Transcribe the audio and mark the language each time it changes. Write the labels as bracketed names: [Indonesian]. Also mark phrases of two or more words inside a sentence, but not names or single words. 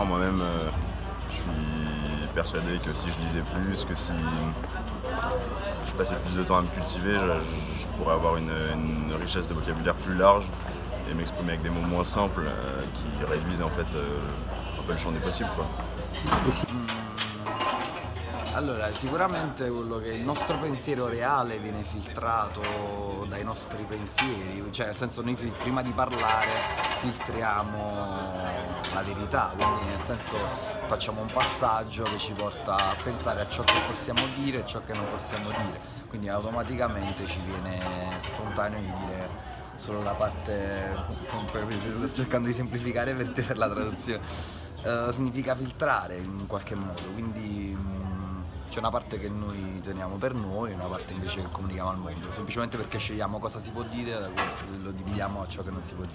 [French] Moi-même, je suis persuadé que si je lisais plus, que si je passais plus de temps à me cultiver, je pourrais avoir une richesse de vocabulaire plus large et m'exprimer avec des mots moins simples qui réduisent en fait un peu le champ des possibles, quoi. [Italian] Allora, sicuramente quello che il nostro pensiero reale viene filtrato dai nostri pensieri, cioè nel senso noi prima di parlare filtriamo la verità, quindi nel senso facciamo un passaggio che ci porta a pensare a ciò che possiamo dire e ciò che non possiamo dire, quindi automaticamente ci viene spontaneo di dire solo la parte, sto cercando di semplificare per te per la traduzione, significa filtrare in qualche modo, quindi c'è una parte che noi teniamo per noi e una parte invece che comunichiamo al mondo, semplicemente perché scegliamo cosa si può dire e lo dividiamo a ciò che non si può dire.